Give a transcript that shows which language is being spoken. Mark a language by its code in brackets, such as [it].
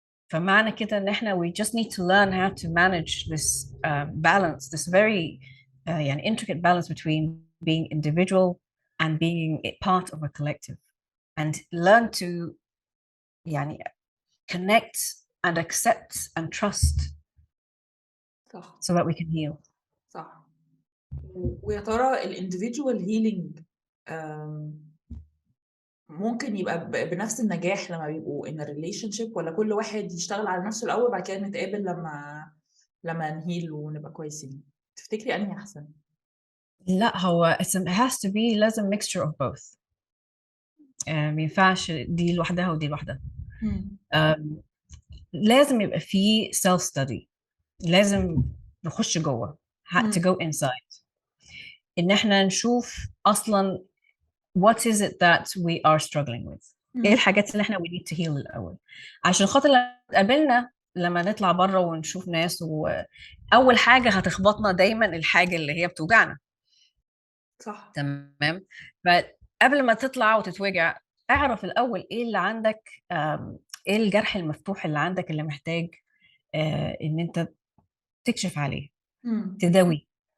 [ar] فمعنى كده ان احنا [en] we just need to learn how to manage this balance, this very يعني intricate balance between being individual and being a part of a collective and learn to يعني connect and accept and trust [ar] صح [en] so that we can heal. [ar] صح. ويا ترى الانديفيدوال هيلينج ممكن يبقى بنفس النجاح لما بيبقوا [en] in a relationship، [ar] ولا كل واحد يشتغل على نفسه الأول بعد كده نتقابل لما نهيل ونبقى كويسين؟ تفتكري أنهي أحسن؟ لا هو [en] it has to be لازم mixture of both. [ar] ما ينفعش دي لوحدها ودي لوحدها. لازم يبقى في self study، لازم نخش جوه [en] to go inside [ar] ان احنا نشوف اصلا [en] what is it that we are struggling with. [ar] ايه الحاجات اللي احنا [en] we need to heal [ar] الاول عشان خاطر لما تقابلنا لما نطلع بره ونشوف ناس، واول حاجه هتخبطنا دايما الحاجه اللي هي بتوجعنا. صح. تمام. فقبل ما تطلع وتتوجع اعرف الاول ايه اللي عندك، ايه الجرح المفتوح اللي عندك اللي محتاج ان انت تكشف عليه، تداوي.